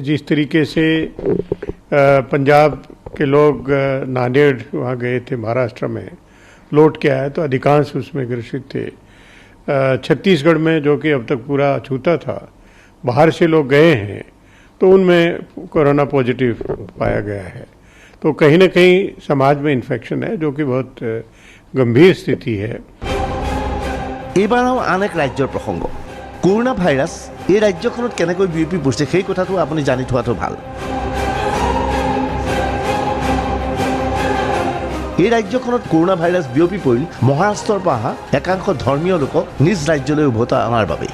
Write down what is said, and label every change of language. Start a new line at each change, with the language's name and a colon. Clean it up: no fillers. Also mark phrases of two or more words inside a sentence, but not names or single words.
Hindi: जिस तरीके से पंजाब के लोग नांदेड़ वहाँ गए थे, महाराष्ट्र में लौट के आए तो अधिकांश उसमें ग्रसित थे। छत्तीसगढ़ में जो कि अब तक पूरा छूता था, बाहर से लोग गए हैं तो उनमें कोरोना पॉजिटिव पाया गया है। तो कहीं ना कहीं समाज में इन्फेक्शन है जो कि बहुत गंभीर स्थिति है।
Assamese: এইবাৰ আন এক ৰাজ্যৰ প্ৰসংগ, কৰোণা ভাইৰাছ এই ৰাজ্যখনত কেনেকৈ বিয়পি পৰিছে সেই কথাটো আপুনি জানি থোৱাটো ভাল। এই ৰাজ্যখনত কৰোণা ভাইৰাছ বিয়পি পৰিল মহাৰাষ্ট্ৰৰ পৰা অহা একাংশ ধৰ্মীয় লোকক নিজ ৰাজ্যলৈ উভতাই অনাৰ বাবে।